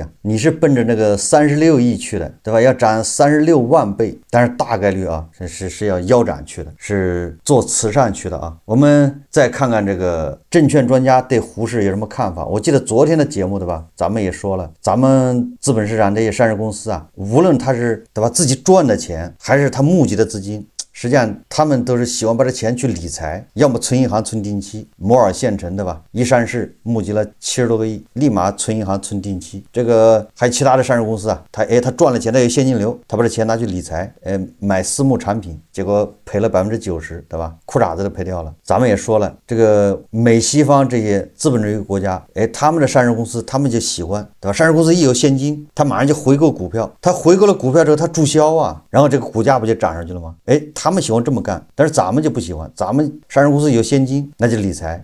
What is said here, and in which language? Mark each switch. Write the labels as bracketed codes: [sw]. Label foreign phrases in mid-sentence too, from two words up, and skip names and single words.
[zh] 你是奔着那個36億去的，對吧？要漲36萬倍，但是大概率啊是要腰斬去的，是做慈善去的啊。我們再看看这個證券專家對胡適有什麼看法？我記得昨天的節目，對吧？咱們也說了，咱們資本市場這些上市公司啊，無論他是对吧自己賺的錢，還是他募集的資金，實際上他們都是喜歡把這錢去理財，要麼存銀行存定期。摩爾縣城對吧？一上市募集了70多個億，立馬存銀行存定期。這個還有其他的上市公司啊，他賺了錢，他有現金流，他把這錢拿去理財，買私募產品，結果賠了90%，對吧？褲衩子都賠掉了。咱們也說了，這個美西方這些資本主義國家，他們的上市公司他們就喜歡，對吧？上市公司一有現金，他馬上就回購股票，他回購了股票之後，他注銷啊，然後這個股價不就漲上去了嗎？他們喜歡這麼幹，但是咱們就不喜歡，咱們上市公司有現金，那就理財。